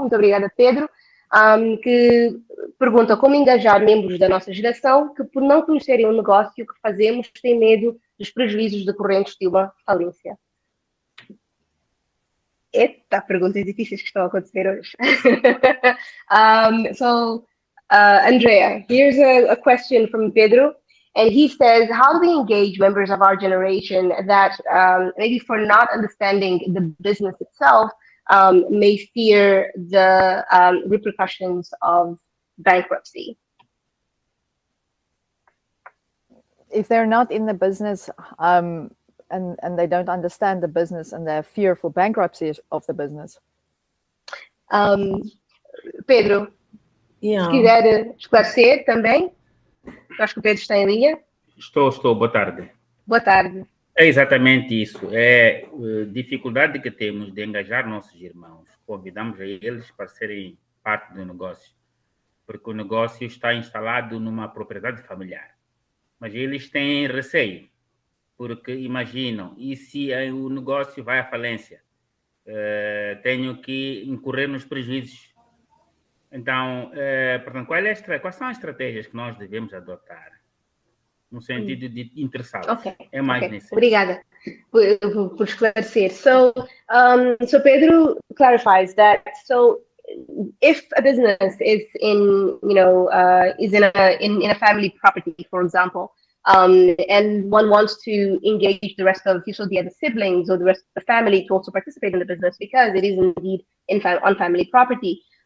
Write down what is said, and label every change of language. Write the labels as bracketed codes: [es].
[pt] Muito obrigada, Pedro, que pergunta como engajar membros da nossa geração que, por não conhecerem o negócio que fazemos, têm medo dos prejuízos decorrentes de uma falência. Eita, perguntas difíceis que estão a acontecer hoje. [en] Andrea, here's a question from Pedro, and he says, how do we engage members of our generation that maybe for not understanding the business itself may fear the repercussions of bankruptcy? If they're not in the business and they don't understand the business and they're fearful bankruptcy of the business. [pt] Pedro, se quiser esclarecer também, acho que o Pedro está em linha. Estou, boa tarde. Boa tarde. É exatamente isso, é a dificuldade que temos de engajar nossos irmãos. Convidamos a eles para serem parte do negócio, porque o negócio está instalado numa propriedade familiar. Mas eles têm receio, porque imaginam, e se o negócio vai à falência? Tenho que incorrer nos prejuízos. Então, portanto, quais são as estratégias que nós devemos adotar no sentido de interessá-los? [en] Okay. [pt] É mais nesse. Obrigada por esclarecer. [en] So Pedro clarifies that. So, if a business is in a family property, for example, and one wants to engage the rest of the other siblings or the rest of the family to also participate in the business because it is indeed on family property.